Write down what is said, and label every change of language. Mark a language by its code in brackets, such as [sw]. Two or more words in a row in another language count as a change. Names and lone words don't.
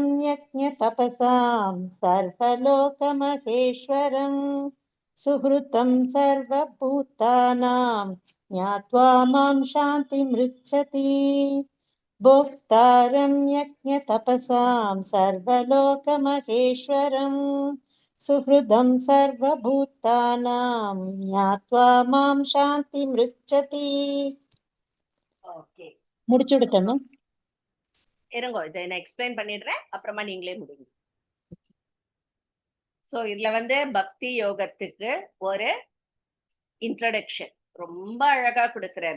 [sa] यज्ञतपसां सर्वलोकमहेश्वरं सुहृतं सर्वभूतानां ज्ञात्वा मां शान्तिमृच्छति भोक्तारं यज्ञतपसां सर्वलोकमहेश्वरं सुहृदं सर्वभूतानां ज्ञात्वा मां शान्तिमृच्छति. [ta] ஓகே, முடிச்சுடுட்டேன். இருங்கோ இதை நான் எக்ஸ்பிளைன் பண்ணிடுறேன், அப்புறமா நீங்களே முடிங்க. சோ இதுல பக்தி யோகத்துக்கு ஒரு இன்ட்ரோடக்ஷன் ரொம்ப அழகா கொடுக்கிறார்.